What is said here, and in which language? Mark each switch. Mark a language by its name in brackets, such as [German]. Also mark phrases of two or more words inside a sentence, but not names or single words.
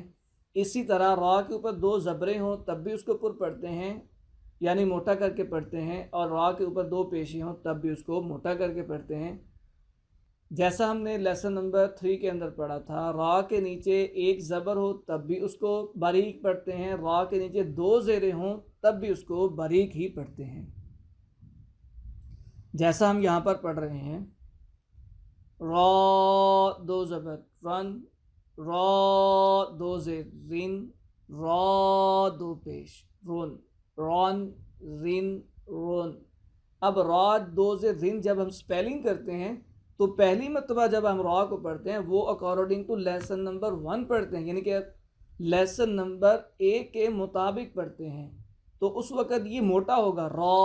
[Urdu] اسی طرح را کے اوپر دو زبریں ہوں تب بھی اس کو پر پڑھتے ہیں، یعنی موٹا کر کے پڑھتے ہیں، اور را کے اوپر دو پیشیں ہوں تب بھی اس کو موٹا کر کے پڑھتے ہیں. جیسا ہم نے لیسن نمبر 3 کے اندر پڑھا تھا، را کے نیچے ایک زبر ہو تب بھی اس کو باریک پڑھتے ہیں، را کے نیچے دو زیریں ہوں تب بھی اس کو باریک ہی پڑھتے ہیں، جیسا ہم یہاں پر پڑھ رہے ہیں. را دو زبر رن را دو زیر رن را دو پیش رن رن رن رن. اب را دو زیر رن جب ہم سپیلنگ کرتے ہیں تو پہلی مرتبہ جب ہم را کو پڑھتے ہیں وہ [English] according to lesson number 1 [Urdu] پڑھتے ہیں، یعنی کہ لیسن نمبر 1 کے مطابق پڑھتے ہیں، تو اس وقت یہ موٹا ہوگا را.